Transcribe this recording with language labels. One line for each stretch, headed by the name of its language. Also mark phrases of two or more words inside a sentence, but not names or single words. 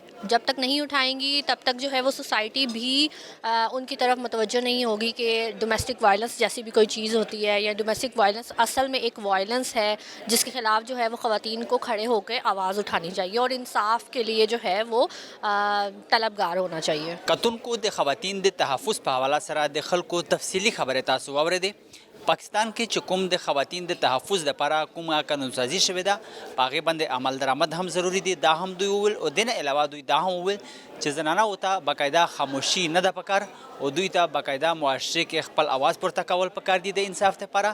Urdu: جب تک نہیں اٹھائیں گی تب تک جو ہے وہ سوسائٹی بھی ان کی طرف متوجہ نہیں ہوگی کہ
English: domestic violence
Urdu: جیسی بھی کوئی چیز ہوتی ہے، یا
English: domestic violence
Urdu: اصل میں ایک وائلنس ہے جس کے خلاف جو ہے وہ خواتین کو کھڑے ہو کے آواز اٹھانی چاہیے، اور انصاف کے لیے جو ہے وہ طلبگار ہونا چاہیے.
Pashto: کتن کو د خواتین د تحفظ په حواله سره د خلکو تفصیلی خبره تاسو واورېدې. پاکستان کې چې کوم د خواتین د تحفظ لپاره کومه قانونسازي شوې ده، په هغې باندې عمل درآمد هم ضروري دی. دا هم دوی وویل، او دې نه علاوه دوی دا هم وویل چې زنانه‌و ته باقاعده خاموشي نه ده پکار، او دوی ته باقاعده معاشرې کې خپل اواز پورته کول پکار دي د انصاف لپاره.